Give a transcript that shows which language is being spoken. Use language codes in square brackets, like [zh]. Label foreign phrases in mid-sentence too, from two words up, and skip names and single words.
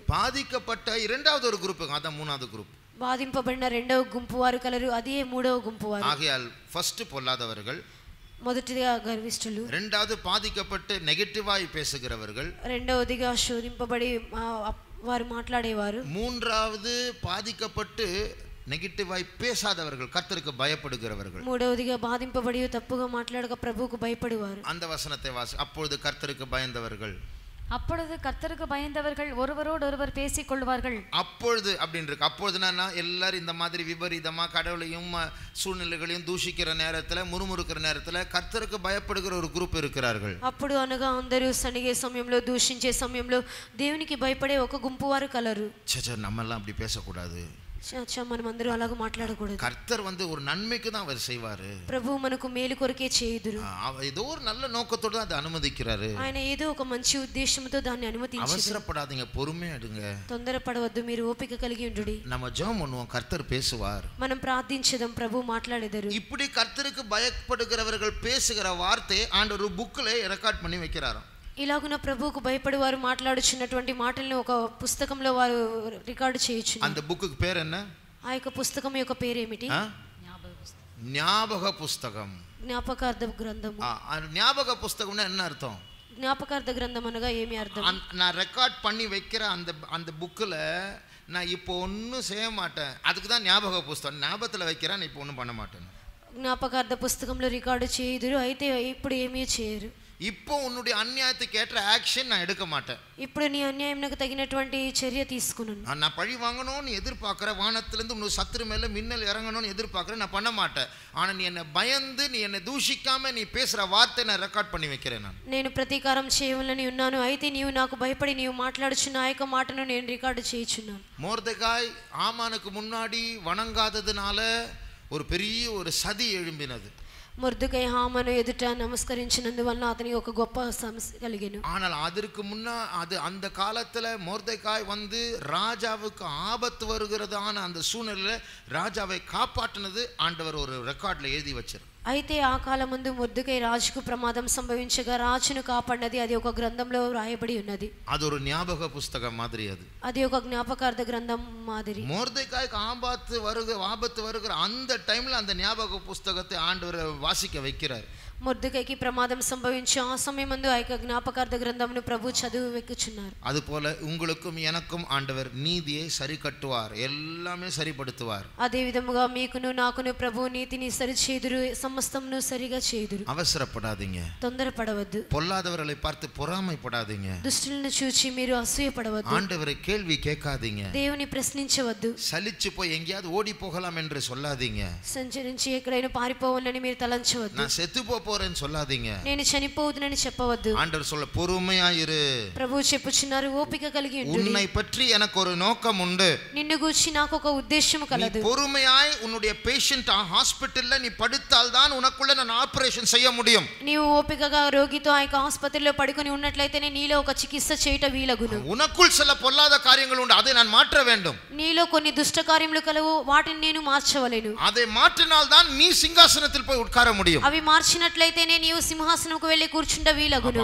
[ta] பாதிக்கப்பட்ட இரண்டாவது ஒரு குரூப், அதான் 3வது குரூப். [te] బాధింపబడిన రెండవ గుంపు వారు కలరు, అదే 3వ గుంపు వారు. [ta] ஆகையால் ஃபர்ஸ்ட் பொல்லாதவர்கள், [te] మొదటిగా గర్విష్ఠులు, [ta] இரண்டாவது பாதிக்கப்பட்டு நெகட்டிவாய் பேசுகிறவர்கள், [te] రెండవదిగా శోధింపబడి వారు మాట్లాడేవారు, [ta] மூன்றாவது பாதிக்கப்பட்டு நெகட்டிவாய் பேசாதவர்கள், கர்த்தருக்கு பயப்படுகிறவர்கள், [te] మూడవదిగా బాధింపబడి తప్పుగా మాట్లాడక ప్రభువుకు భయపడేవారు. [ta] அந்த வசனத்தை வாசி. அப்பொழுது கர்த்தருக்கு பயந்தவர்கள், அப்பொழுது கர்த்தருக்கு பயந்தவர்கள் ஒருவரோடு ஒருவர் பேசிக் கொள்வார்கள். அப்பொழுது அப்படின்னு இருக்கு. அப்பொழுதுனா எல்லாரும் இந்த மாதிரி விபரீதமா கடவுளையும் சூழ்நிலைகளையும் தூஷிக்கிற நேரத்துல, முறுமுறுக்கிற நேரத்துல கர்த்தருக்கு பயப்படுகிற ஒரு குரூப் இருக்கிறார்கள். [te] అప్పుడు అనగా అందరూ సనిగే సమయంలో, దూషించే సమయంలో దేవునికి భయపడే ఒక గుంపు వారు కలరు. [ta] நம்ம எல்லாம் அப்படி பேசக்கூடாது, [te] మనం అందరూ అలాగ మాట్లాడకూడదు. [ta] கர்த்தர் வந்து ஒரு நன்மைக்கு தான் அவர் செய்வாரு, [te] ప్రభు మనకు మేలు కొరకే చేయుదురు, [ta] ஏதோ ஒரு நல்ல நோக்கத்தோட தான் அதை அனுமதிக்கிறாரு. [te] ఆయన ఏదో ఒక మంచి ఉద్దేశంతో దాన్ని అనుమతించారు. [ta] அவசரப்படாதீங்க, பொறுமையா எடுங்க, [te] తొందరపడవద్దు, మీరు ఓపిక కలిగి ఉండుడి. [ta] நம்ம ஜெபம் பண்ணுவோம், கர்த்தர் பேசுவார், [te] మనం ప్రార్థించదాం, ప్రభు మాట్లాడేదారు. [ta] இப்படி கர்த்தருக்கு பயப்படுகிறவர்கள் பேசுகிற வார்த்தை ஆண்டவர் புக்ல ரெக்கார்ட் பண்ணி வைக்கிறாராம். [te] ఇలాగున ప్రభువుకు భయపడి వారు మాట్లాడుచున్నటువంటి మాటలను ఒక పుస్తకంలో వారు రికార్డు చేయొచ్చు. [ta] அந்த புக்குக்கு பேர் என்ன? [te] ఆ యొక్క పుస్తకం యొక్క పేరు ఏమిటి? [ta] ஞாபக புஸ்தகம். [te] జ్ఞాపకార్థ గ్రంథము. [ta] ஞாபக புஸ்தகம்னா என்ன அர்த்தம்? [te] జ్ఞాపకార్థ గ్రంథం అనగా ఏమి అర్థం? [ta] நான் ரெக்கார்ட் பண்ணி வைக்கிற அந்த புக்ல நான் இப்போ ஒன்றும் செய்ய மாட்டேன், அதுக்கு தான் ஞாபக புஸ்தகம். ஞாபகத்தில் வைக்கிறேன், நான் இப்போ ஒன்றும் பண்ண மாட்டேன். [te] జ్ఞాపకార్థ పుస్తకంలో రికార్డు చేయుదురు, అయితే ఇప్పుడు ఏమీ చేయరు. [ta] இப்போ உன்னுடைய அநியாயத்துக்கு ஏற்ற ஆக்ஷன் நான் எடுக்க மாட்டேன். [te] ఇప్పుడు నీ అన్యాయంకు తగినటువంటి చర్య తీసుకున్నాను. [ta] நான் பழி வாங்கணும்னு எதிர்பார்க்கிற, வானத்திலிருந்து உன் சத்துரு மேல மின்னல் இறங்கணும்னு எதிர்பார்க்கிறேன், நான் பண்ண மாட்டேன். ஆனா நீ என்னை பயந்து, நீ என்னை தூஷிக்காம நீ பேசுற வார்த்தை நான் ரெக்கார்ட் பண்ணி வைக்கிறேன். [te] నేను ప్రతీకారం చేయవలని ఉన్నాను, అయితే నీవు నాకు భయపడి నీవు మాట్లాడుచున్న ఆ యొక్క మాటను నేను రికార్డు చేయుచున్నాను. [ta] மொர்தெகாய் ஆமானுக்கு முன்னாடி வணங்காததுனால ஒரு பெரிய ஒரு சதி எழும்பினது. [te] మొర్దెకై హామాను ఎదుట నమస్కరించినందువల్ల అతనికి ఒక గొప్ప సమస్య కలిగెను. [ta] ஆனால் அதற்கு அந்த காலத்துல மொர்தெகாய் வந்து ராஜாவுக்கு ஆபத்து வருகிறதான அந்த சூழ்நிலையில ராஜாவை காப்பாற்றினது ஆண்டவர் ஒரு ரெக்கார்ட்ல எழுதி வச்சார். [te] అయితే ఆ కాలం ముందు మొర్దెకై రాజుకు ప్రమాదం సంభవించగా రాజును కాపాడినది అది ఒక గ్రంథంలో రాయబడి ఉన్నది. [ta] அது ஒரு ஞாபக புஸ்தகம் மாதிரி. [te] అది ఒక జ్ఞాపకార్థ గ్రంథం మాదిరి. [ta] மொர்தெகாய்க்கு ஆபத்து வருகிற அந்த டைம்ல அந்த ஞாபக புஸ்தகத்தை ஆண்டவர் வாசிக்க வைக்கிறார். [te] మొర్దెకైకి ప్రమాదం సంభవించి ఆ సమయమందు ఆ యొక్క జ్ఞాపకార్థ గ్రంథమును ప్రభు చదువు వెక్కుచున్నారు. [ta] அதுபோல உங்களுக்கும் எனக்கும் ஆண்டவர் நீதியை சரி கட்டுவார், எல்லாமே சரிப்படுத்துவார். [te] అదే విధముగా మీకును నాకును ప్రభు నీతిని సరిచేయుదురు, సమస్తమును సరిగా చేయుదురు. [ta] அவசரப்படாதீங்க, [te] తొందరపడవద్దు. [ta] பொல்லாதவர்களை பார்த்து பொறாமைப்படாதீங்க, [te] దుష్టులను చూచి మీరు అసూయపడవద్దు. [ta] ஆண்டவரை கேள்வி கேட்காதீங்க, [te] దేవుని ప్రశ్నించవద్దు. [ta] சலிச்சு போய் எங்கேயாவது ஓடி போகலாம் என்று சொல்லாதீங்க, [te] సంచరించి ఎక్కడైనా పారిపోవాలని మీరు తలంచవద్దు. [ta] நான் செத்து போறேன்னு சொல்லாதீங்க. [te] నేను చనిపోవుదునని చెప్పవద్దు. [ta] ஆண்டவர் சொல்ல பொறுமையா இரு. [te] ప్రభు చెప్పుచున్నారు ఓపిక కలిగి ఉండు. [ta] உன்னை பற்றி எனக்கு ஒரு நோக்கம் உண்டு. [te] నిన్ను గూర్చి నాకు ఒక ఉద్దేశం కలదు. [ta] பொறுமையாய் உன்னுடைய [en] patient hospital [ta] நீ படுத்தால் தான் உனக்குள்ள நான் ஆபரேஷன் செய்ய முடியும். [te] నీవు ఓపికగా రోగితో ఆ యొక్క ఆసుపత్రిలో పడుకొని ఉన్నట్లయితేనే నీలో ఒక చికిత్స చేయట వీలగును. [ta] உனக்குள் சில பொல்லாத காரியங்கள் உண்டு, அதை நான் மாற்ற வேண்டும். [te] నీలో కొన్ని దుష్ట కార్యములు కలవు, వాటిని నేను మార్చవలెను. [ta] அதை மாற்றினால் தான் நீ சிங்காசனத்தில் போய் உட்கார முடியும். [te] అవి మార్చినట్లయితేనే నీవు సింహాసనంకు వెళ్ళి కూర్చుంట వీలగును.